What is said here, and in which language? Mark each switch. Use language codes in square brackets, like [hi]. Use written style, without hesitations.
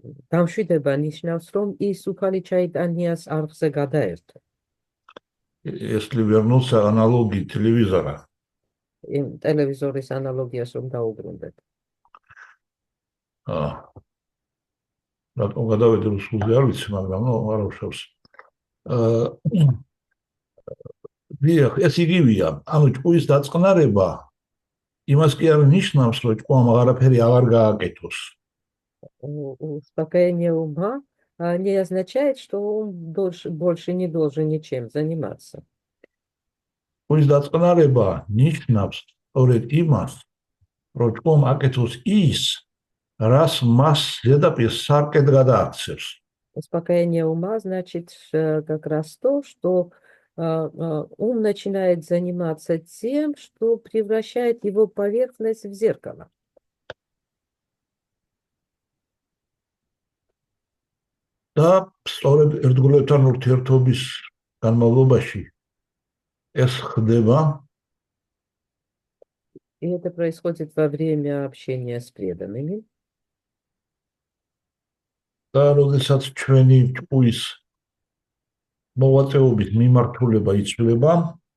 [ka] დამშვიდება ნიშნავს, რომ ის უფალი ჩაიტანიას არხზე გადაერთო. [ru] Если вернуться аналогии телевизора. [ka] Телевизორის ანალოგიას რომ დაუბრუნდეთ. რატომ გადავედი რუსულზე არ ვიცი, მაგრამ არ უშავს. დიახ, ეს იგივეა. ანუ ჭკუის დაწყნარება იმას კი არ ნიშნავს, რომ ჭკუამ აღარაფერი აღარ გააკეთოს. [ru] Успокоение ума не означает, что он больше не должен ничем заниматься. [ka] ჭკუის დაწყნარება ნიშნავს სწორედ იმას, რომ ჭკუამ აკეთოს ის, რას მას ზედაპირ სარკედ გადააქცევს. [ru] Успокоение ума значит как раз то, что ум начинает заниматься тем, что превращает его поверхность в зеркало. [ka] და სწორედ ერთგულებთან ურთიერთობის განმავლობაში ეს ხდება. [ru] И это происходит во время общения с преданными. [ka] და როდესაც ჩვენი ჭკუის მოვაწეობის მიმართულება იცვლება,